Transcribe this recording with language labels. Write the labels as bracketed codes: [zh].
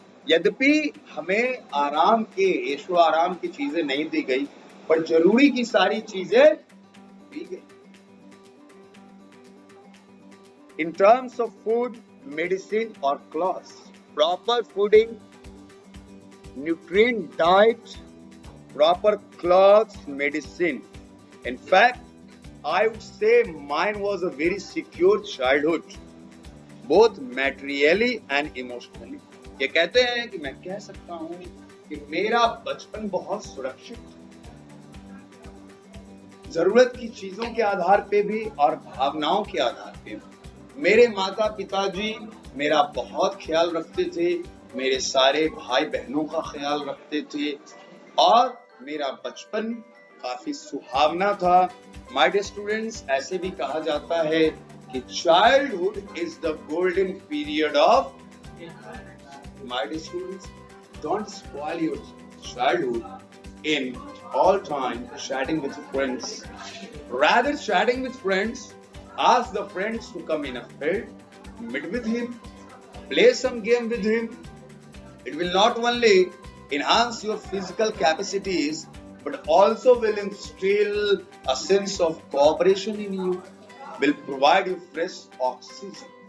[hi] यद्यपि हमें आराम के, ऐशो आराम की चीजें नहीं दी गई, पर जरूरी की सारी चीजें दी गई. [en] In terms of food, medicine or clothes, proper fooding, nutrient diet, proper clothes, medicine. In fact, I would say mine was a very secure childhood, both materially and emotionally. [hi] ये कहते हैं कि मैं कह सकता हूँ कि मेरा बचपन बहुत सुरक्षित था, जरूरत की चीजों के आधार पे भी और भावनाओं के आधार पे भी. मेरे माता पिताजी मेरा बहुत ख्याल रखते थे, मेरे सारे भाई बहनों का ख्याल रखते थे, और मेरा बचपन काफी सुहावना था. [en] my dear students, [hi] ऐसे भी कहा जाता है कि [en] Childhood is the golden period of. My dear students, don't spoil your childhood in all time chatting with friends. Rather chatting with friends, ask the friends to come in a field, meet with him, play some game with him. It will not only enhance your physical capacities but also will instill a sense of cooperation in you, will provide you fresh oxygen.